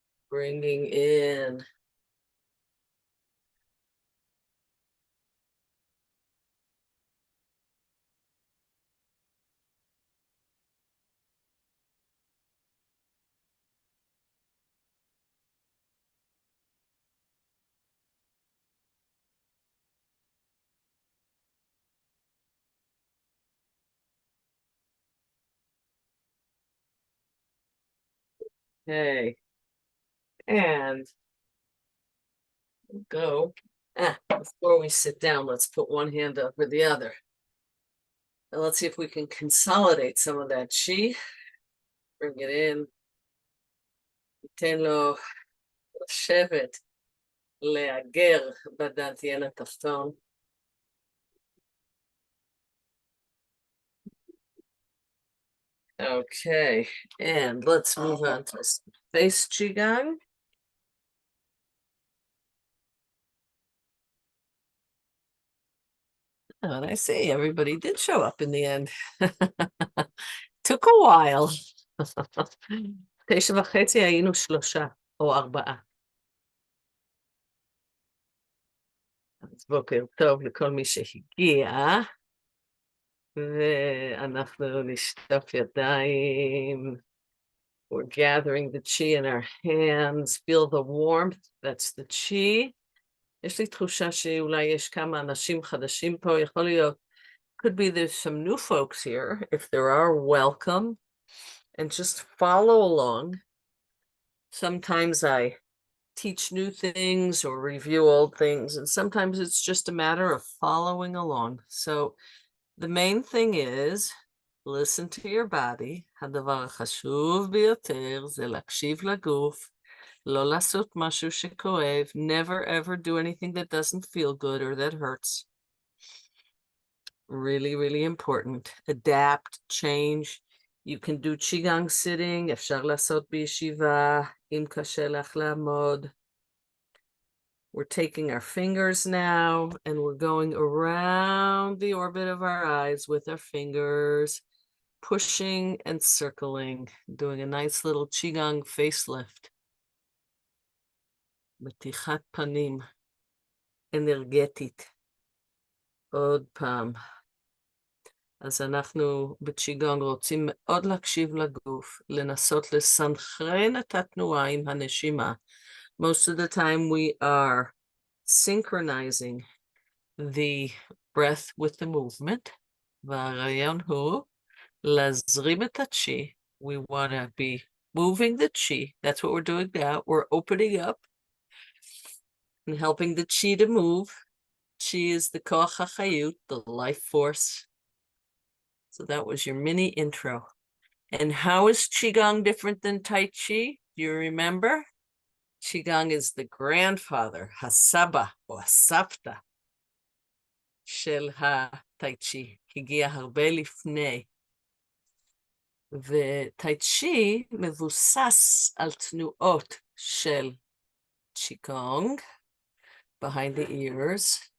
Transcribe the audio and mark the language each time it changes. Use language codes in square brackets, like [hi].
[en] Bringing in okay. And go. Before we sit down, let's put one hand over the other. And let's see if we can consolidate some of that chi. Bring it in. [he] ניתן לו לשבת, להגר בדנטיין התחתון. [en] Okay, and let's move on to some face Qigong. Oh, and I see everybody did show up in the end. Took a while. 9:30 [he] היינו 3 או 4. אז בוקר טוב לכל מי שהגיע, ואנחנו נשטוף ידיים. [en] We're gathering the chi in our hands, feel the warmth, that's the chi. [he] יש לי תחושה שאולי יש כמה אנשים חדשים פה, יכול להיות, [en] could be there's some new folks here. If there are, welcome, and just follow along. Sometimes I teach new things or review old things, and sometimes it's just a matter of following along. So the main thing is, listen to your body. [he] הדבר החשוב ביותר זה להקשיב לגוף, לא לעשות משהו שכואב, [en] never ever do anything that doesn't feel good or that hurts. Really, really important. Adapt, change. You can do Qigong sitting, [he] אפשר לעשות בישיבה, אם קשה לך לעמוד. [en] We're taking our fingers now, and we're going around the orbit of our eyes with our fingers, pushing and circling, doing a nice little Qigong facelift. [he] מתיחת פנים. אנרגטית. עוד פעם. אז אנחנו בצ'יגונג רוצים מאוד להקשיב לגוף, לנסות לסנכרן את התנועה עם הנשימה. [en] Most of the time we are synchronizing the breath with the movement. [he] והרעיון הוא להזרים את הצ'י. [en] We want to be moving the chi. That's what we're doing now. We're opening up and helping the chi to move. Chi is the koach hachayut, the life force. So that was your mini intro. And how is Qigong different than Tai Chi? Do you remember? Qigong is the grandfather, Hasaba or Sapta, [he] של הטאי צ'י, הגיע הרבה לפני. וטאי צ'י מבוסס על תנועות של Qigong, [en] behind the ears.